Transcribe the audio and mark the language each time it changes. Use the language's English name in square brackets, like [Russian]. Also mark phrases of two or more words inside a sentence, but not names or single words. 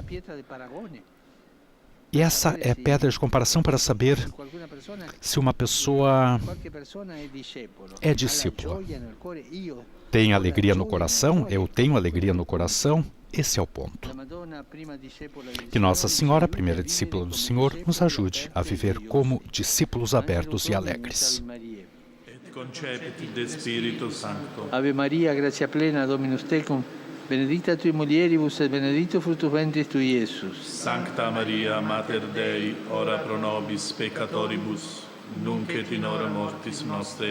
[Portuguese] E essa é a pedra de comparação para saber se uma pessoa é discípula. Tem alegria no coração? Eu tenho alegria no coração? Esse é o ponto. Que Nossa Senhora, a primeira discípula do Senhor, nos ajude a viver como discípulos abertos e alegres. [Latin] Ave Maria, gratia plena, Dominus tecum, benedicta tui mulieribus et benedictus fructus ventris tui, Iesus. Sancta Maria, Mater Dei, ora pro nobis peccatoribus, nunc et in hora mortis nostre.